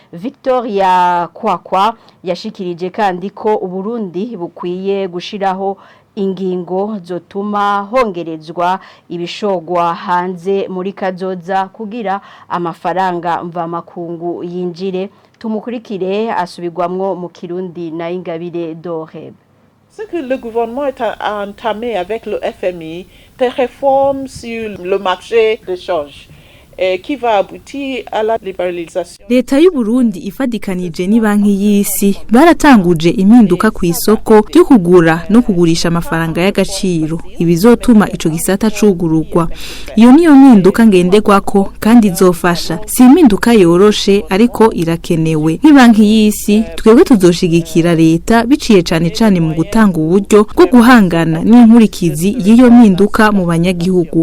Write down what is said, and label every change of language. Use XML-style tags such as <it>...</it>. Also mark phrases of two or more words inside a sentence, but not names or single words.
<rn>Victoria Kwakwa yashikirije kandi ko Uburundi bukwiye gushiraho ingingo zotuma hongerezwa ibishogwa hanze muri kazoza kugira amafaranga mva makungu yinjire. Tumukurikire asubirwamwo mu Kirundi na Ingabire Doreb.</rn> <fr>Ce que le gouvernement a entamé avec le FMI, des réformes sur le marché de change, qui va aboutir à la libéralisation.</fr> <rn>Leta y'u Burundi ifadikanije ni banki y'isi baratanguje impinduka ku isoko ryo kugura no kugurisha amafaranga y'agaciro, ibizotuma ico gisata cugururwa. Iyo niyo mpinduka ngenderwako kandi izofasha. Si impinduka yoroshe ariko irakenewe. Ni banki y'isi twebwe tuzoshigikira leta biciye cane mu gutanga uburyo bwo guhangana n'inkurikizi y'iyo mpinduka mu banyagihugu.</rn>